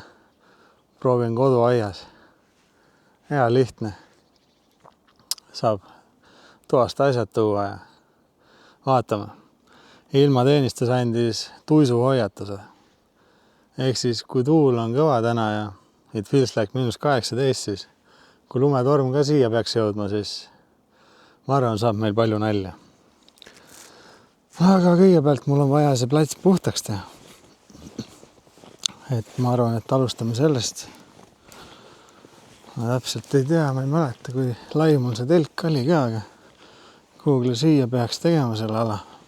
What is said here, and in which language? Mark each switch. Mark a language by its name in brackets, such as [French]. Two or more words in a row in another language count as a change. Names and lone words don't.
[Estonian] Proovin koduaias. Hea lihtne. Saab toast asjad tuua ja vaatame. Ilmateenistus andis tuisuhoiatuse. Ehk siis, kui tuul on kõva täna ja [English] it feels like [Estonian] -18, siis kui lumetorm ka siia peaks jõudma, siis ma arvan, saab meil palju nälja. Aga kõigepealt mul on vaja see plats puhtaks teha. Et ma arvan, et alustame sellest. Ma täpselt ei tea, ma ei mäleta, kui lai mul see telk oli ka, aga kuhugile siia peaks tegema selle ala.